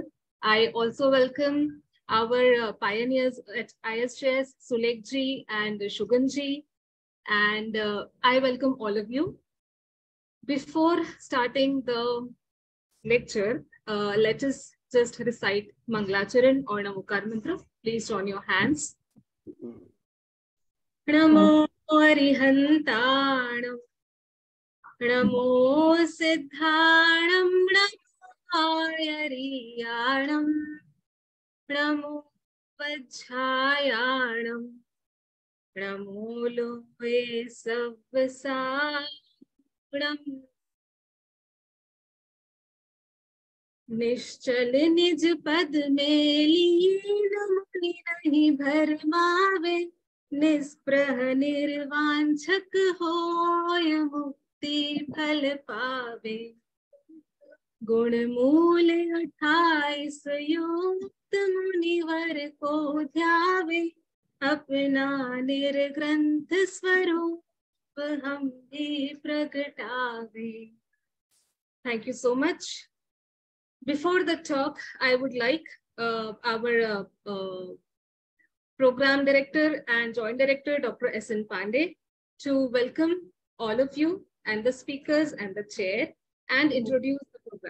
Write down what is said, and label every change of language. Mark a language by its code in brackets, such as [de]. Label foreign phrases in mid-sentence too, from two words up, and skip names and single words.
[en] I also welcome our pioneers at ISJS, Sulekh Ji and Shugan Ji, and I welcome all of you. Before starting the lecture, let us just recite Mangalacharan or Namukar Mantra. Please join your hands. [pra] Namo Arihantanam, Namo Siddhanam, Namo Ariyanam, Namo Vajjayanam, Namo Lohe Savvasanam. [hi] निश्चल निज पद में लीन मुनि नहीं भरमावे, निस्पृह निर्वांछक होय मुक्ति फल पावे। गुण मूल 28 युक्त मुनिवर को ध्यावे, अपना निर्ग्रंथ स्वरूप हम भी प्रगटावे। [en] Thank you so much. Before the talk, I would like our Program Director and Joint Director, Dr. S.N. Pandey, to welcome all of you and the speakers and the chair and introduce the program.